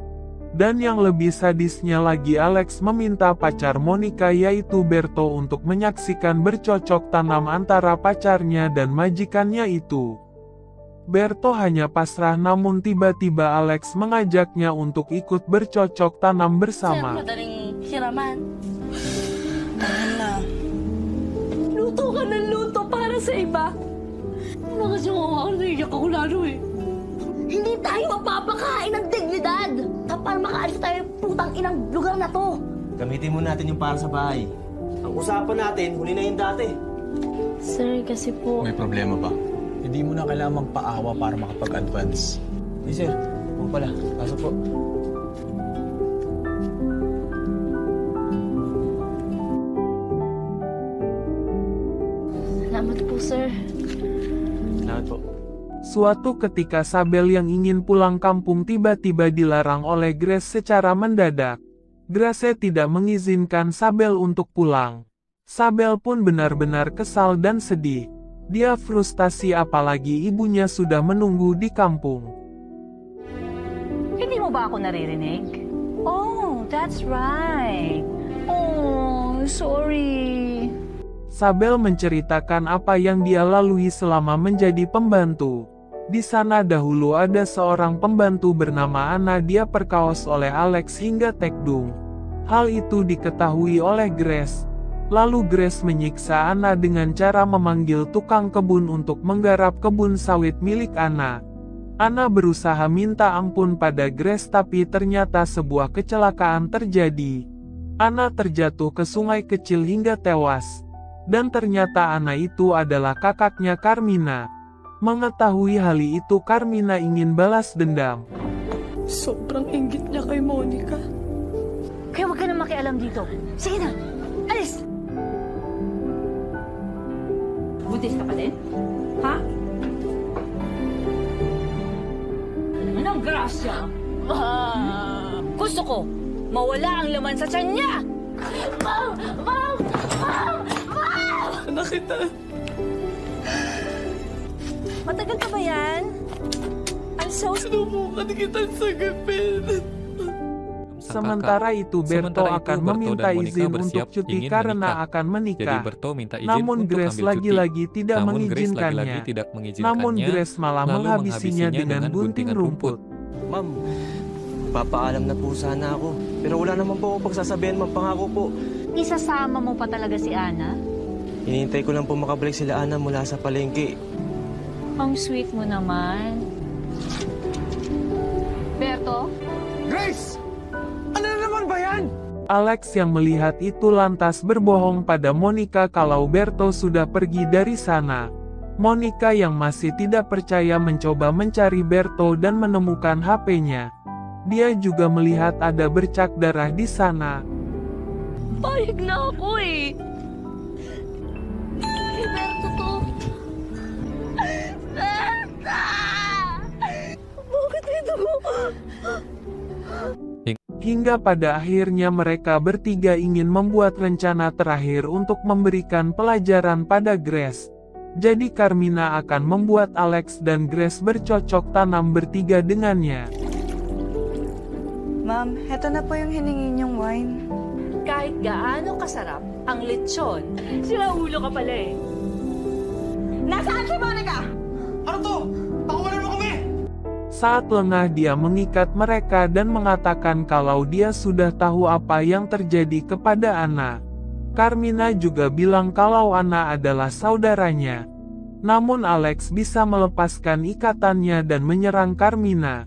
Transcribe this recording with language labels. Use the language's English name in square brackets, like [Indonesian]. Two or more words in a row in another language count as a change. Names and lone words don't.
[Indonesian] Dan yang lebih sadisnya lagi, Alex meminta pacar Monica yaitu Berto untuk menyaksikan bercocok tanam antara pacarnya dan majikannya itu. Berto hanya pasrah, namun tiba-tiba Alex mengajaknya untuk ikut bercocok tanam bersama. [Filipino] Madaling hiraman. Mahal. Luto ka ng luto para sa iba. Ano kasi ako, naiyak ako lalo eh. Hindi tayo mapapakain ng dignidad. Para makaalis tayo putang inang lugar na to. Gamitin mo natin yung para sa bahay. Ang usapan natin, huli na yung dati. Sir, kasi po... May problema ba? Hindi mo na kailangan magpaawa para makapag-advance. Hey sir, huwag pala. Kaso po. Salamat po, sir. Salamat po. [Indonesian] Suatu ketika Sabel yang ingin pulang kampung tiba-tiba dilarang oleh Grace secara mendadak. Grace tidak mengizinkan Sabel untuk pulang. Sabel pun benar-benar kesal dan sedih. Dia frustasi apalagi ibunya sudah menunggu di kampung. [Filipino] Hindi mo ba ako naririnig? [English] Oh, that's right. Oh, sorry. [Indonesian] Sabel menceritakan apa yang dia lalui selama menjadi pembantu. Di sana dahulu ada seorang pembantu bernama Anna, dia perkaos oleh Alex hingga tekdung. Hal itu diketahui oleh Grace. Lalu Grace menyiksa Anna dengan cara memanggil tukang kebun untuk menggarap kebun sawit milik Anna. Anna berusaha minta ampun pada Grace, tapi ternyata sebuah kecelakaan terjadi. Anna terjatuh ke sungai kecil hingga tewas. Dan ternyata Anna itu adalah kakaknya Carmina. Mengetahui hal itu, Carmina ingin balas dendam. [Filipino] Sobrang inggit niya kay Monica. Kaya huwag ka na makialam dito. Sige na, alis! Buntis ka pa din? Ha? Anong grasya? Gusto ko, mawala ang laman sa tiyan niya! Ma'am! Ma'am! Ma'am! Ma'am! Anak kita. Matagal pa ba yan? [English] I'm so [Filipino] Subukan kitang sagapin. [Indonesian] Sementara itu Berto akan meminta izin untuk cuti karena akan menikah. Namun Grace lagi-lagi tidak mengizinkannya. Namun Grace malah menghabisinya dengan gunting rumput. [Filipino] Ma'am, papaalam na po sana ako. Pero wala naman po ako pagsasabihan, ma'am. Pangako po. Isasama mo pa talaga si Ana? Hinihintay ko lang po makabalik sila Ana mula sa palengke. Ang sweet mo naman. Berto? Grace! Ano na naman ba yan? [Indonesian] Alex yang melihat itu lantas berbohong pada Monica kalau Berto sudah pergi dari sana. Monica yang masih tidak percaya mencoba mencari Berto dan menemukan HP-nya. Dia juga melihat ada bercak darah di sana. [Filipino] Payag na ako eh. Berto to. [Indonesian] Hingga pada akhirnya mereka bertiga ingin membuat rencana terakhir untuk memberikan pelajaran pada Grace. Jadi Carmina akan membuat Alex dan Grace bercocok tanam bertiga dengannya. [Filipino] Ma'am, heto na po yung hiningi niyong wine. Kahit gaano kasarap ang lechon, sila ulo ka pala eh. Nasaan si Monica? Ano to? Pakuwalan mo kami! [Indonesian] Saat lengah dia mengikat mereka dan mengatakan kalau dia sudah tahu apa yang terjadi kepada Anna. Carmina juga bilang kalau Anna adalah saudaranya. Namun Alex bisa melepaskan ikatannya dan menyerang Carmina.